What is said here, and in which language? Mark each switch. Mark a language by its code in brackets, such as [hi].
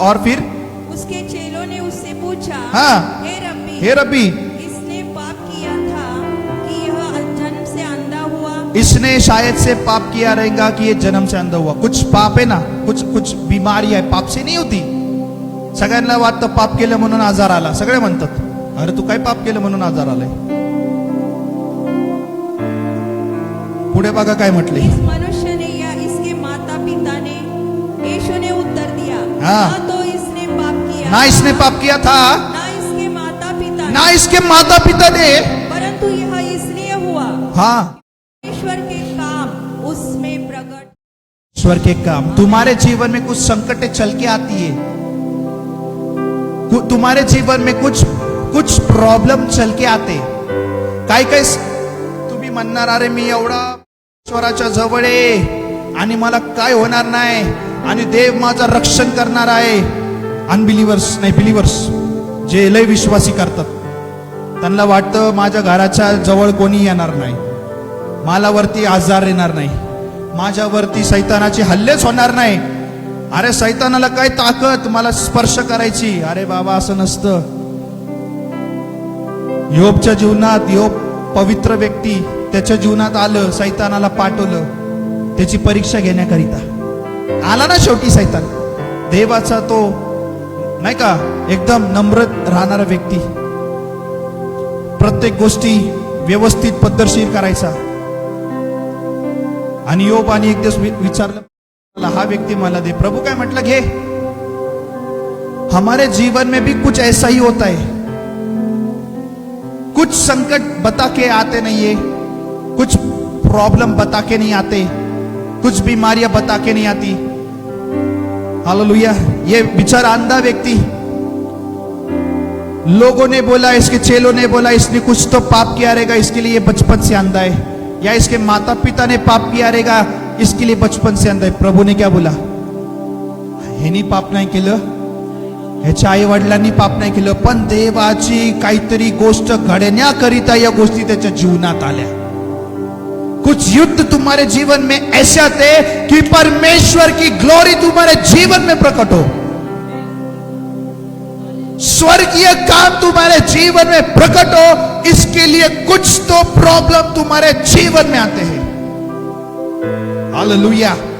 [hi] और फिर उसके चेलों ने उससे पूछा, हाँ। हे रब्बी, इसने पाप किया था कि यह जन्म से अंधा हुआ. इसने शायद से पाप किया रहेगा कि ये जन्म से अंधा हुआ. कुछ पाप है ना, [mr] कुछ बीमारियां आहे, [hi] पाप से नहीं होती. [mr] सगळ्यांना वाटतं पाप केलं म्हणून आजार आला. सगळे म्हणतात, अरे तू काय पाप केलं म्हणून आजार आलाय. पुढे बघा काय म्हटले. [hi] इस मनुष्य ने या इसके माता पिता ने. यीशु ने उत्तर दिया, हाँ। ना तो इसने पाप किया, ना इसने पाप किया था, ना इसके माता पिता ना इसके माता पिता ने, परंतु यह इसलिए हुआ, हाँ, ईश्वर के काम उसमें प्रकट. ईश्वर के काम. तुम्हारे जीवन में कुछ संकटें चल के आती है. तुम्हारे जीवन में कुछ प्रॉब्लेम चल के आते. [mr] काय तुम्ही म्हणणार, अरे मी एवढा ईश्वराच्या जवळ आहे आणि मला काय होणार नाही आणि देव माझं रक्षण करणार आहे. अनबिलिव्हर्स नाही, बिलिव्हर्स जे लय विश्वासी करतात, त्यांना वाटतं माझ्या घराच्या जवळ कोणी येणार नाही, मला वरती आजार येणार नाही, माझ्यावरती सैतानाचे हल्लेच होणार नाही. अरे सैतानाला काय ताकद मला स्पर्श करायची. अरे बाबा, असं नसतं. योबच्या जीवनात, योब पवित्र व्यक्ती, त्याच्या जीवनात आलं, सैतानाला पाठवलं त्याची परीक्षा घेण्याकरिता. आला ना शेवटी सैतान. देवाचा तो नाही का एकदम नम्र राहणारा व्यक्ती, प्रत्येक गोष्टी व्यवस्थित पद्धतशीर करायचा. आणि योबाने एक दिवस विचारलं, हा व्यक्ती मला दे. प्रभु काय म्हटलं, घे. [hi] हमारे जीवन में भी कुछ ऐसा ही होता है. कुछ संकट बता के आते नहीं है, कुछ प्रॉब्लम बता के नहीं आते, कुछ बीमारियां बता के नहीं आती. हालेलुया. ये बेचारा अंधा व्यक्ति, लोगों ने बोला, इसके चेलों ने बोला, इसने कुछ तो पाप किया रहेगा, इसके लिए ये बचपन से अंधा है. या इसके माता पिता ने पाप किया रहेगा, इसके लिए बचपन से अंधा है. प्रभु ने क्या बोला? [mr] ह्यानी पाप नाही केलं, ह्याच्या आई वडिलांनी पाप नाही केलं, पण देवाची काहीतरी गोष्ट घडण्याकरिता या गोष्टी त्याच्या जीवनात आल्या. [hi] कुछ युद्ध तुम्हारे जीवन में ऐसे आते कि परमेश्वर की ग्लोरी तुम्हारे जीवन में प्रकट हो. स्वर्गीय काम तुम्हारे जीवन में प्रकट हो, इसके लिए कुछ तो प्रॉब्लम तुम्हारे जीवन में आते हैं. हालेलुया.